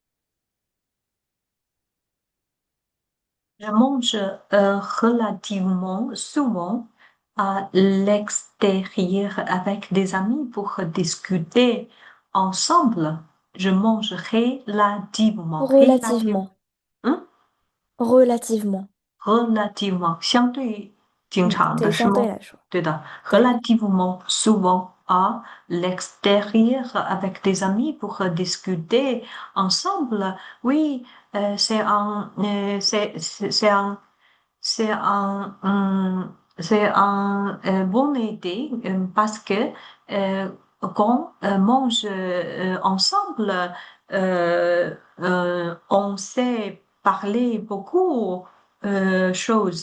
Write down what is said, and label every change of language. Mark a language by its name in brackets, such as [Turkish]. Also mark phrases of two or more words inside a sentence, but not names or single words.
[French] Je mange relativement souvent à l'extérieur avec des amis pour discuter ensemble. Je mange relativement, relativement, Relativement, hein? relativement. relativement, [Chinese] 相对经常的对，是吗？相对来说，对的对。 [French] ，relativement souvent à l'extérieur avec des amis pour discuter ensemble. Oui, c'est un, c'est un bonne idée parce que quand on mange ensemble, on sait parler beaucoup choses.